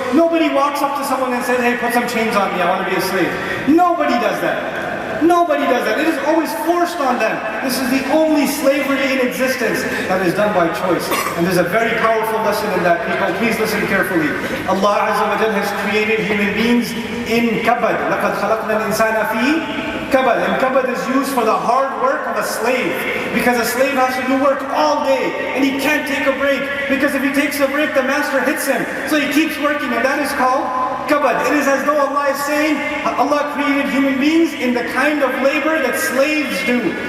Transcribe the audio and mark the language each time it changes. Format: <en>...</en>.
<en>Nobody walks up to someone and says, hey, put some chains on me, I want to be a slave. Nobody does that. Nobody does that. It is always forced on them. This is the only slavery in existence that is done by choice. And there's a very powerful lesson in that, people. Please listen carefully. Allah Azza wa Jalla has created human beings in kabad.</en> <ar>لَقَدْ خَلَقْنَا الْإِنسَانَ فِي kabad.</ar> <en>And kabad is used for the hard work of a slave. Because a slave has to do work all day. And he can't take a break. Because if he takes a break, the master hits him. So he keeps working. And that is called kabad. It is as though Allah is saying, Allah created human beings in the kind of labor that slaves do.</en>